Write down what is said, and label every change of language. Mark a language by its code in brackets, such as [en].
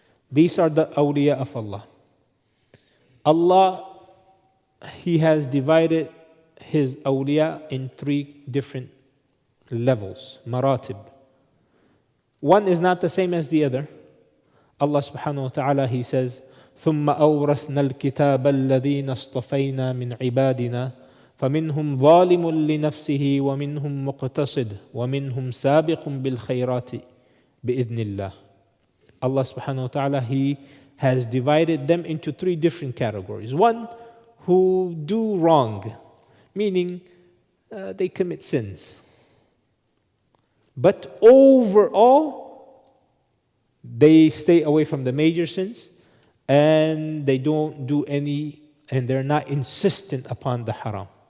[en] These are the awliya of Allah. Allah, He has divided His awliya in 3 different levels, maratib. One is not the same as the other. [ar] Allah subhanahu wa ta'ala, [en] He says, [ar] ثُمَّ أَوْرَثْنَا الْكِتَابَ الَّذِينَ اصْطَفَيْنَا مِنْ عِبَادِنَا فَمِنْهُمْ ظَالِمٌ لِنَفْسِهِ وَمِنْهُمْ مُقْتَصِدٌ وَمِنْهُمْ سَابِقٌ بِالْخَيْرَاتِ بِإِذْنِ اللَّهِ. [en] Allah subhanahu wa ta'ala, He has divided them into 3 different categories. One, who do wrong, meaning they commit sins. But overall, they stay away from the major sins and they don't do any, and they're not insistent upon the haram.